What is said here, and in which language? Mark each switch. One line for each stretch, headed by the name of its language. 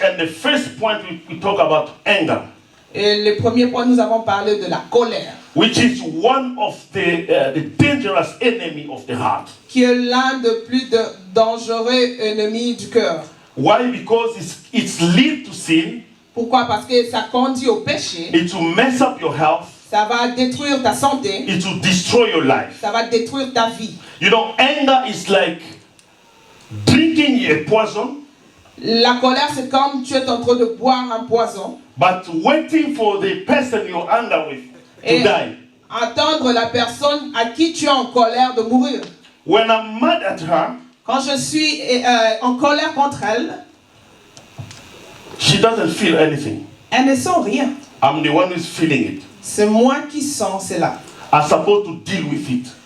English: And the first point we talk about anger.
French: Et le premier point, nous avons parlé de la colère,
English: Which is one of the dangerous enemy of the heart.
French: qui est l'un des plus dangereux ennemis du cœur.
English: Why? Because it's lead to sin.
French: Pourquoi? Parce que ça conduit au péché,
English: It will mess up your health.
French: ça va détruire ta santé,
English: It will destroy your life.
French: ça va détruire ta vie.
English: You know, anger is like drinking a poison,
French: La colère, c'est comme tu es en train de boire un poison
English: but waiting for the person you're angry with to
French: et
English: die.
French: attendre la personne à qui tu es en colère de mourir.
English: When I'm mad at her,
French: Quand je suis en colère contre elle,
English: she doesn't feel anything.
French: elle ne sent rien.
English: I'm the one who's feeling it.
French: C'est moi qui sens cela.
English: I'm supposed to deal with it.